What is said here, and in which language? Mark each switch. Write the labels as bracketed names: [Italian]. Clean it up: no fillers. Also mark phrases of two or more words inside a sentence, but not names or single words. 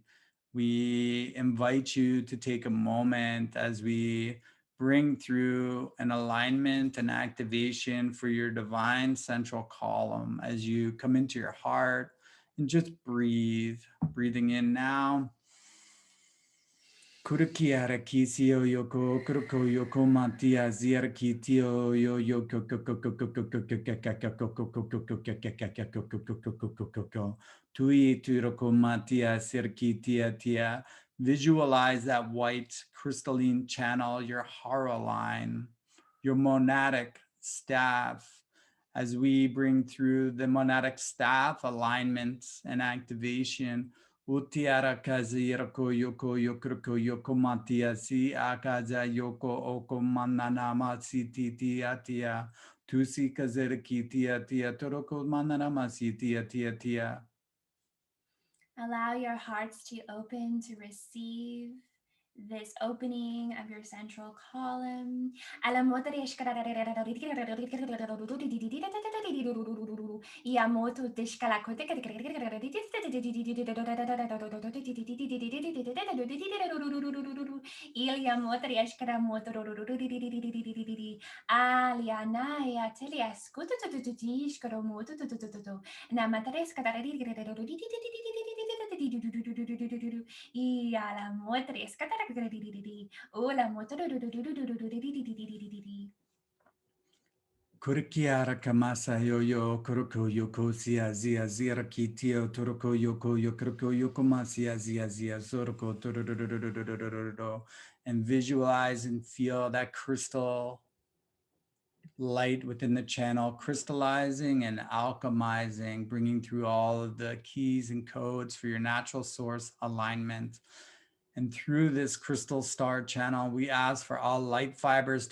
[English] We invite you to take a moment as we bring through an alignment and activation for your divine central column as you come into your heart and just breathe. Breathing in now. Kurukiara kisio yoko kuruko yoko matia ziar kitio yo yoko tui turoko matia sirkitia tia. Visualize that white crystalline channel, your hara line, your monadic staff, as we bring through the monadic staff alignments and activation. Utiara kazi yoko yoko yoko yoko matia si akaza yoko oko mananama si titi atia tusi kazerki tia tia toroko mananama si tia tia tia. Allow your hearts to open to receive this opening of your central column. Yamoto dishkalakote Ilyamoto yashkaramoto Alianaya telias kututututishkaramoto Namatares y a la muerte o la Kurikiara kamasa yo kuruko yoko sia zia zira kitio turuko yoko yokuruko yoko masia zia zia zoroko turururururururururu, and visualize and feel that crystal light within the channel, crystallizing and alchemizing, bringing through all of the keys and codes for your natural source alignment. And through this crystal star channel, we ask for all light fibers to